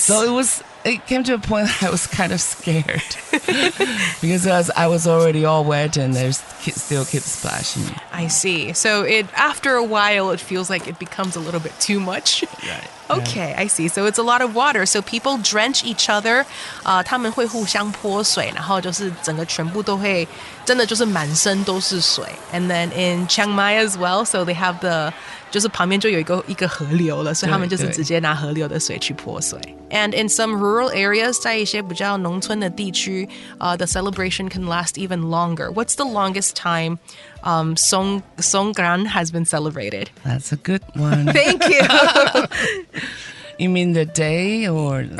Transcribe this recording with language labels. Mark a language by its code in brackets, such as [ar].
[en] So it came to a point I was kind of scared because I was already all wet and they still keep splashing. I see. So after a while, it feels like it becomes a little bit too much. Right. Okay, I see. So it's a lot of water. So people drench each other. [zh] 他们会互相泼水，然后就是整个全部都会真的就是满身都是水。 [en] And then in Chiang Mai as well, so they have [zh] 就是旁边就有一个河流了，所以他们就是直接拿河流的水去泼水。 [en] And in some rural areas, [zh] 在一些比较农村的地区, [en] the celebration can last even longer. What's the longest time Songkran has been celebrated? That's a good one. Thank you. You mean the day or